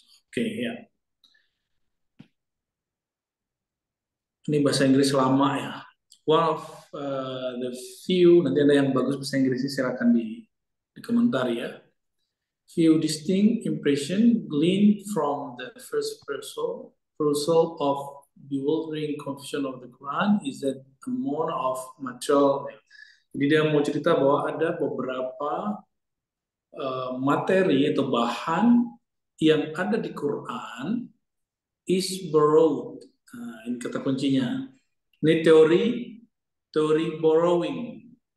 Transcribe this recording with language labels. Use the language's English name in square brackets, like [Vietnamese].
[Indonesian] Oke, ya. Ini bahasa Inggris lama ya. [English] One of the few, [Indonesian] nanti ada yang bagus bahasa Inggrisnya silakan di komentar ya. [English] Few distinct impression gleaned from the first perusal of bewildering confusion of the Quran is that amount of material. [Indonesian] Jadi dia mau cerita bahwa ada beberapa materi atau bahan yang ada di Quran [English] is borrowed. [Indonesian] Nah, ini kata kuncinya. Ini teori borrowing.